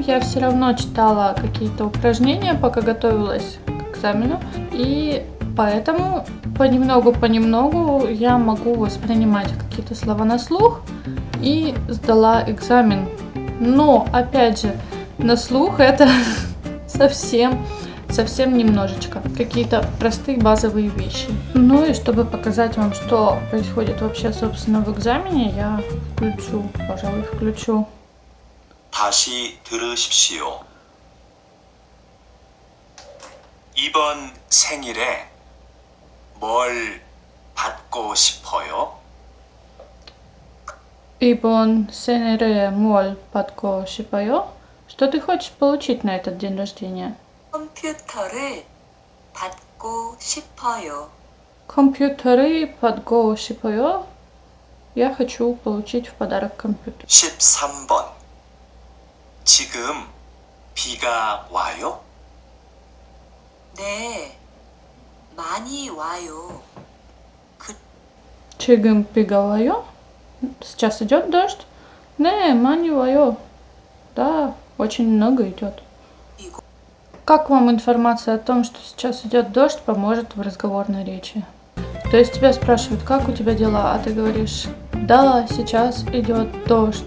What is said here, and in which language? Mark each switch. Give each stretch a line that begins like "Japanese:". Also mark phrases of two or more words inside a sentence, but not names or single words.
Russian: Я все равно читала какие-то упражнения, пока готовилась к экзамену, и поэтому понемногу я могу воспринимать какие-то слова на слух и сдала экзамен. Но, опять же, на слух это совсем немножечко. Какие-то простые базовые вещи. Ну и чтобы показать вам, что происходит вообще, собственно, в экзамене, я включу.
Korean: 다시 들으십시오. 이번 생일에 뭘 받고 싶어요? 이번 생일에 뭘 받고 싶어요.
Russian: Что ты хочешь получить на этот день рождения?
Korean: 컴퓨터를 받고 싶어요. 컴퓨터를 받고 싶어요.
Russian: Я хочу получить в подарок компьютер.
Korean: 13번. 지금 비가 와요? 네, 많이 와요. 지금 비가 와요.
Russian: Сейчас идет дождь?
Korean: 네, 많이 와요.
Russian: Да, очень много идет. Как вам информация о том, что сейчас идет дождь, поможет в разговорной речи? То есть тебя спрашивают, как у тебя дела, а ты говоришь, да, сейчас идет дождь.